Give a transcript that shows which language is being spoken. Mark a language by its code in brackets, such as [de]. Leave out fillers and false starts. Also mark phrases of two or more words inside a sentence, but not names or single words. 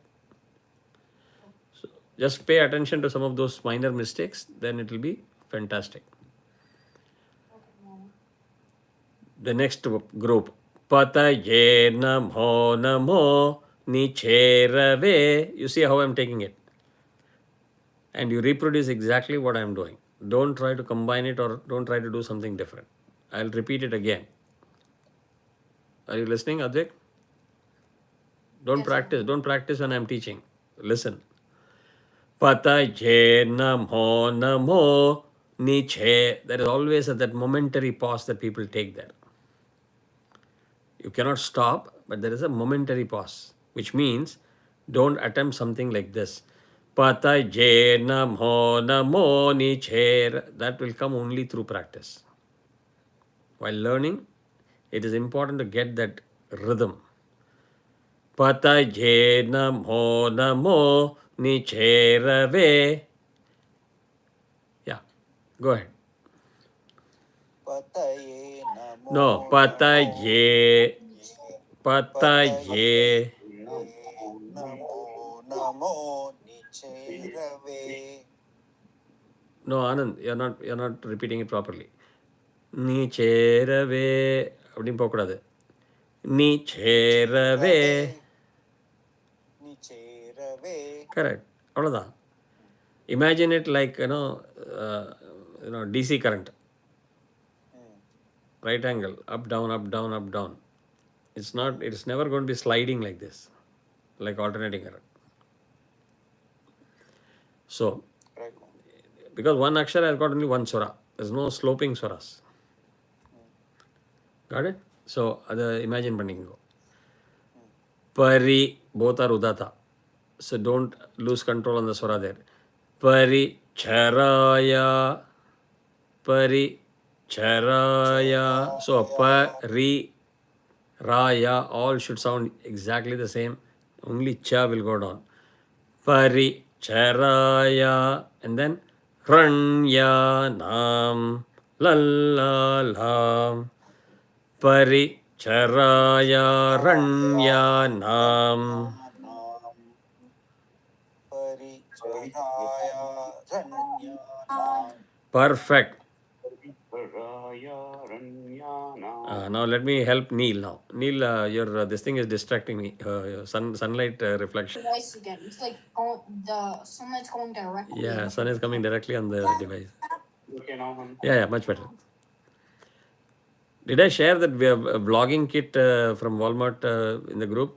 [en] So just pay attention to some of those minor mistakes, then it will be fantastic. Okay, mama. The next group. [sa] Pataye namo namo nicherave. [en] You see how I'm taking it. And you reproduce exactly what I'm doing. Don't try to combine it or don't try to do something different. I'll repeat it again. Are you listening, Advik? Don't Yes, practice. mama. Don't practice when I'm teaching. Listen. [sa] Pataye namo namo niche. [en] There is always that momentary pause that people take there. You cannot stop, but there is a momentary pause, which means don't attempt something like this. [sa] Pataye namo namo niche. [en] That will come only through practice. While learning, it is important to get that rhythm. [sa] Pataye namo namo nicherave. [en] Yeah, go ahead. [sa] Pataye namo [en] No, [sa] namo pataye, niche. Pataye pataye. namo namo niche rave. [en] No, Anand, you're not repeating it properly. [sa] निचेरवे [ta] அப்படின்னு போகக்கூடாது. [sa] निचेरवे. Rave niche rave. [en] Correct. அவ்வளோதான். Imagine it like DC current, right angle, up down up down up down. It's never going to be sliding like this, like alternating current. So Right. because one akshara has got only one swara, there's no sloping swaras. Got it? So imagine பண்ணிக்கோ. Pari, both are udata. So don't lose control on the swara there. [sa] Pari charaya, pari charaya. [en] So [sa] pari raya, [en] all should sound exactly the same. Only cha will go down. [sa] Pari charaya, [en] and then [sa] ranya nam lallalam. Pari charaya ranya nam. Nam Paricharaya Ranyanam. [en] Perfect. [sa] Paraya Ranyana. [en] Now let me help Neil now. Neil, your this thing is distracting me. Your sunlight reflection. Device again. It's like the sunlight's going directly. Yeah, in. sun is coming directly on the device. Okay, now, hon. Yeah, much better. Did I share that we have a vlogging kit from Walmart in the group?